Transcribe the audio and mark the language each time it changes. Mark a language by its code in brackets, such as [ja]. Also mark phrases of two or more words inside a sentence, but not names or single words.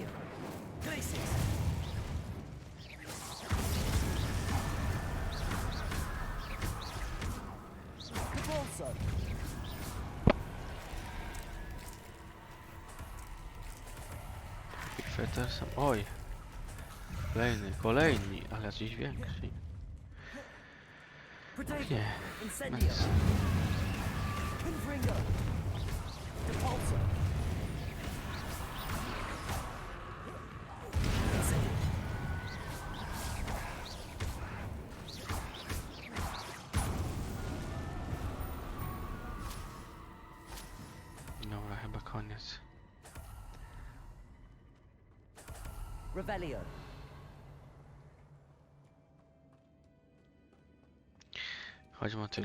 [pl] Glacius. Depulso. Feter sam... Oj! Kolejni, ale jakiś większy. Protego. Nie. Incendio. Nice. Confringo. Depulso. Incendio. Dobra, chyba koniec. Revelio. Chodź motylku.